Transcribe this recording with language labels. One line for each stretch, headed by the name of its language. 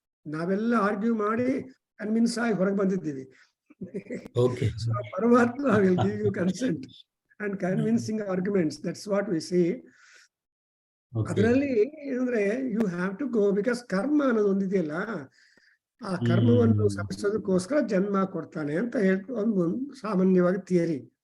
Kannada: ನಾವೆಲ್ಲ ಆರ್ಗ್ಯೂ ಮಾಡಿ ಕನ್ವಿನ್ಸ್ ಆಗಿ ಹೊರಗೆ ಬಂದಿದ್ದೀವಿ.
English: So Paramatma will give you consent and convincing arguments. That's what we see.
Kannada: ಅದರಲ್ಲಿ ಏನಂದ್ರೆ
English: you have to go, because
Kannada: ಕರ್ಮ ಅನ್ನೋದು ಒಂದಿದೆಯಲ್ಲ, ಆ ಕರ್ಮವನ್ನು ಸಲ್ಲಿಸೋದಕ್ಕೋಸ್ಕರ ಜನ್ಮ ಕೊಡ್ತಾನೆ ಅಂತ ಒಂದು ಸಾಮಾನ್ಯವಾಗಿ ಥಿಯರಿ.